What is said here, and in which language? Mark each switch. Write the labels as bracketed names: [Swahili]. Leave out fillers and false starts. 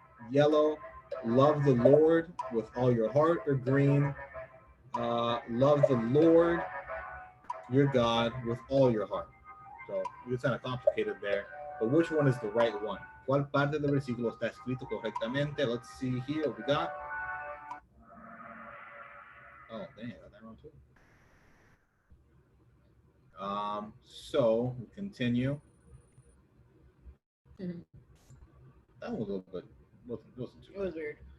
[English] Yellow, love the Lord with all your heart. Or green, love the Lord your God with all your heart. So it's kind of complicated there, but which one is the right one? [Spanish] ¿Cuál parte del versículo está escrito correctamente? [English] Let's see here what we got. Oh, dang, I got that wrong too. So we continue. That was a little bit, wasn't too It was weird.